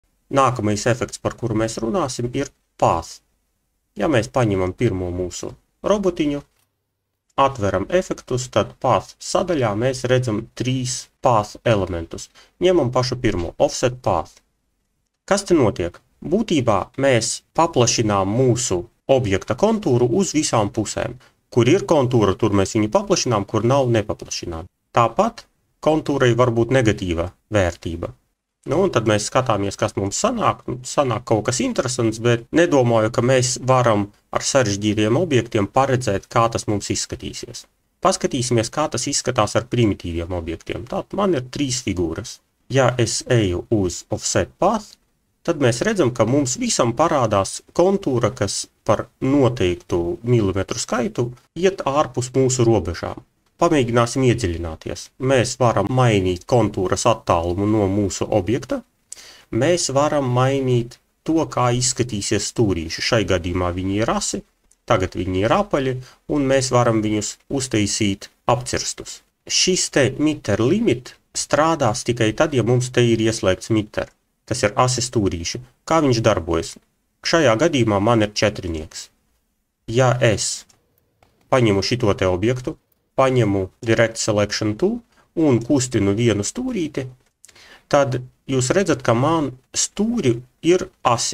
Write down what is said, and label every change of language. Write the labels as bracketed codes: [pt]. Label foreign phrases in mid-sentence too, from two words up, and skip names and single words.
[lv] Nākamais efekts, par kuru mēs runāsim, ir path. Ja mēs paņemam pirmo mūsu robotiņu, atveram efektus, tad path sadaļā mēs redzam 3 path elementus. Ņemam pašu pirmo, [en] offset path. [lv] Kas te notiek? Būtībā mēs paplašinām mūsu objekta kontūru uz visām pusēm. Kur ir kontūra, tur mēs viņu paplašinām, kur nav nepaplašinām. Tāpat kontūrai var būt negatīva vērtība. Un tad mēs skatāmies, kas mums sanāk. Sanāk kaut kas interesants, bet nedomāju, ka mēs varam ar sarežģītiem objektiem paredzēt, kā tas mums izskatīsies. Paskatīsimies, kā tas izskatās ar primitīviem objektiem. Tātad man ir 3 figūras. Ja es eju uz [en] offset path, [lv] tad mēs redzam, ka mums visam parādās kontūra, kas par noteiktu milimetru skaitu iet ārpus mūsu robežām. Pamēģināsim iedziļināties. Mēs varam mainīt kontūras attālumu no mūsu objekta. Mēs varam mainīt to, kā izskatīsies stūrīši. Šai gadījumā viņi ir asi, tagad viņi ir apaļi, un mēs varam viņus uztaisīt apcirstus. Šis te [en] meter limit [lv] strādās tikai tad, ja mums te ir ieslēgts meter. Tas ir asi stūrīši. Kā viņš darbojas? Šajā gadījumā man ir 4. Ja es paņemu šito te objektu, paņemu [en] Direct Selection Tool [lv] un kustinu vienu stūrīti, tad jūs redzat, ka man stūri ir asi.